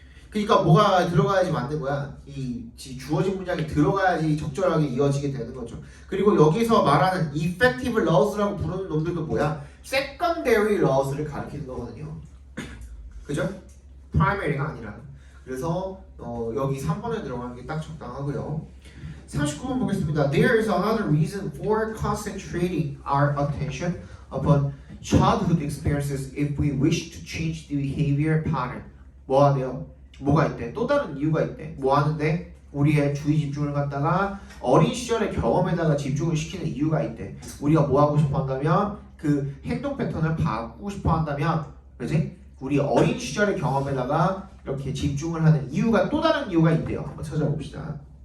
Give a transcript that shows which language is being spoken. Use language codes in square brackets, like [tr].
[ko] 그러니까 뭐가 들어가야지 맞는 거야. 이 주어진 문장이 들어가야지 적절하게 이어지게 되는 거죠. 그리고 여기서 말하는 effective laws라고 부르는 놈들도 뭐야? secondary laws를 가리키는 거거든요. 그죠? primary가 아니라. 그래서 여기 3번에 들어가는 게 딱 적당하고요. 39번 보겠습니다. [en] There is another reason for concentrating our attention upon childhood experiences if we wish to change the behavior pattern. [ko] 뭐 하네요? 뭐가 있대? 또 다른 이유가 있대. 뭐 하는데? 우리의 주의 집중을 갖다가 어린 시절의 경험에다가 집중을 시키는 이유가 있대. 우리가 뭐 하고 싶어 한다면 그 행동 패턴을 바꾸고 싶어 한다면, 그지? 우리 어린 시절의 경험에다가 이렇게 집중을 하는 이유가 또 다른 이유가 있대요. 한번 찾아봅시다.